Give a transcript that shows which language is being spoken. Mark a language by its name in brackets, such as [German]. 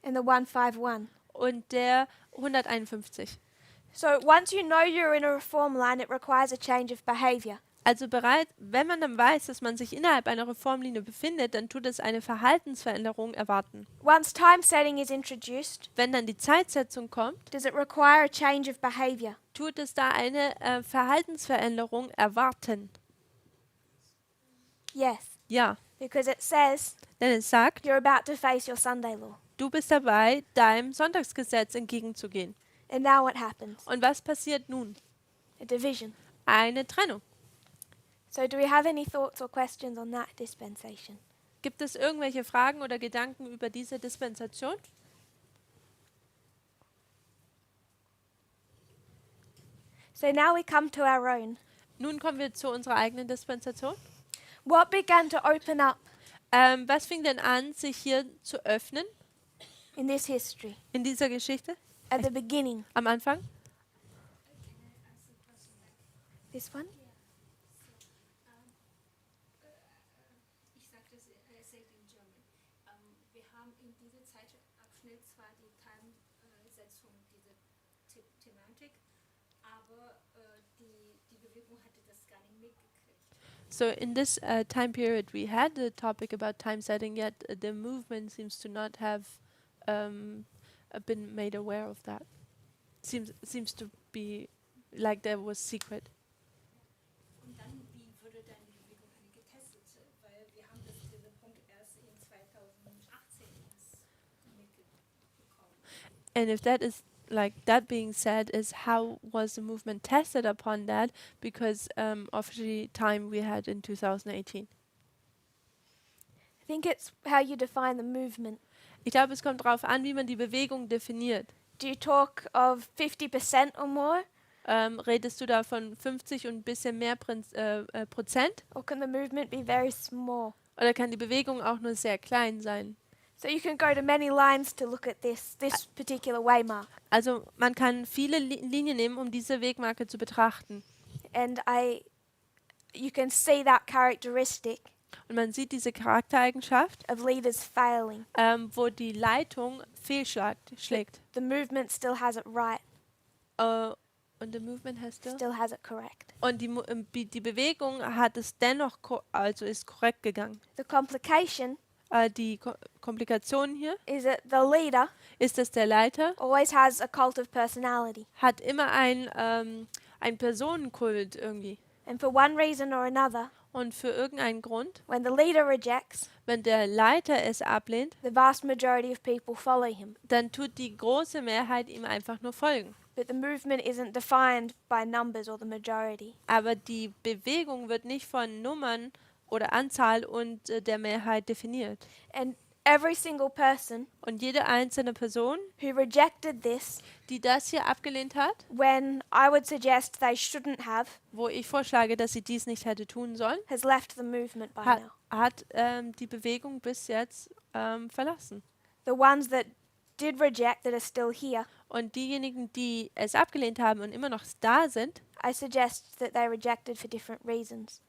[English] and the 151. [German] und der 151. [English] So once you know you're in a reform line, it requires a change of behavior. [German] Also wenn man dann weiß, dass man sich innerhalb einer Reformlinie befindet, dann tut es eine Verhaltensveränderung erwarten. [English] Once time setting is introduced, [German] Wenn dann die Zeitsetzung kommt, [English] does it require a change of behavior? [German] tut es da eine Verhaltensveränderung erwarten. [English] Yes, [German] Ja, [English] because it says [German] denn es sagt, [English] you're about to face your Sunday law. [German] du bist dabei, deinem Sonntagsgesetz entgegenzugehen. [English] And now what happens? [German] Und was passiert nun? [English] A division. [German] Eine Trennung. [English] So do we have any thoughts or questions on that dispensation? [German] Gibt es irgendwelche Fragen oder Gedanken über diese Dispensation? [English] So now we come to our own. [German] Nun kommen wir zu unserer eigenen Dispensation. [English] What began to open up [German] Was fing denn an, sich hier zu öffnen [English] in this history [German] in dieser Geschichte? [English] at the beginning? [German] Am Anfang? [English] This one? [German] Ich sage das sehr in German. Wir haben in diesem Zeitabschnitt zwar die Timesetzung, diese Thematik, aber die Bewegung hatte das gar nicht mitgekriegt. [English] So in this time period we had the topic about time setting, yet the movement seems to not have been made aware of that. Seems to be like there was secret. [German] Und dann, wie würde dann die Bewegung getestet? Weil wir haben diesen Punkt erst in 2018 mitbekommen. [English] And if that is like that being said, is how was the movement tested upon that? Because of the time we had in 2018. I think it's how you define the movement. [German] Ich glaube, es kommt darauf an, wie man die Bewegung definiert. [English] Do you talk of 50% or more? [German] Redest du da von 50 und ein bisschen mehr Prozent? [English] Or can the movement be very small? [German] Oder kann die Bewegung auch nur sehr klein sein? [English] So you can go to many lines to look at this particular waymark. [German] Also man kann viele Linien nehmen, um diese Wegmarke zu betrachten. [English] And you can see that characteristic [German] Und man sieht diese Charaktereigenschaft, [English] of leaders failing. [German] wo die Leitung fehlschlägt. [English] The movement still has it right. Und the movement has still. still has it correct. [German] Und die Bewegung hat es dennoch, also ist korrekt gegangen. [English] The complication [German] Die Komplikation hier [English] is that the leader [German] ist, dass der Leiter [English] always has a cult of personality. [German] hat immer ein Personenkult irgendwie. [English] And for one reason or another, [German] Und für irgendeinen Grund, [English] when the leader rejects, [German] wenn der Leiter es ablehnt, [English] the vast majority of people follow him. [German] dann tut die große Mehrheit ihm einfach nur folgen. [English] But the movement isn't defined by numbers or the majority. [German] Aber die Bewegung wird nicht von Nummern oder Anzahl und der Mehrheit definiert. [English] And every single person [German] Und jede einzelne Person, [English] who rejected this, [German] die das hier abgelehnt hat, [English] when I would suggest they shouldn't have, [German] wo ich vorschlage, dass sie dies nicht hätte tun sollen, [English] has left the movement by [German] hat, [English] now. [German] hat die Bewegung bis jetzt verlassen. [English] The ones that did reject that are still here, [German] Und diejenigen, die es abgelehnt haben und immer noch da sind, [English] I suggest that they rejected for different reasons.